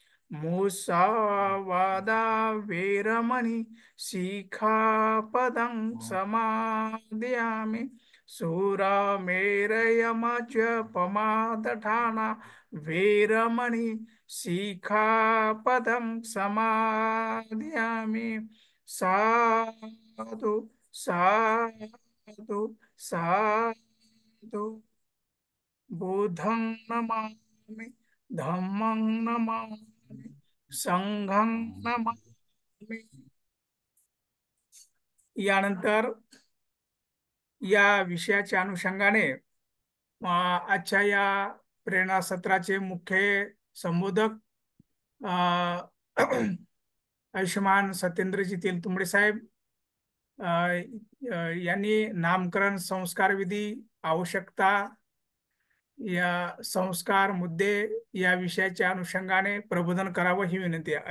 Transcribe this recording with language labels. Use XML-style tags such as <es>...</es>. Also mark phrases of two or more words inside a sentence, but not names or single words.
<pi>मुसावादा वेरमणि सिक्खापदं समादयामि. सुरामेरयमजपमादठाना वेरमणि सिक्खापदं समादयामि. साधु साधु साधु. बुद्धं नमामि. धम्मं नमामि. संघं नमामि.</pi> <mr>यानंतर या विषयाच्या अनुषंगाने आजच्या या प्रेरणा सत्राचे मुख्य संबोधक आयुष्यमान सत्येंद्रजी तेलतुंबडे साहेब यांनी नामकरण संस्कार विधी आवश्यकता या संस्कार मुद्दे या विषयाच्या अनुषंगाने प्रबोधन करावं ही विनंती आहे.</mr>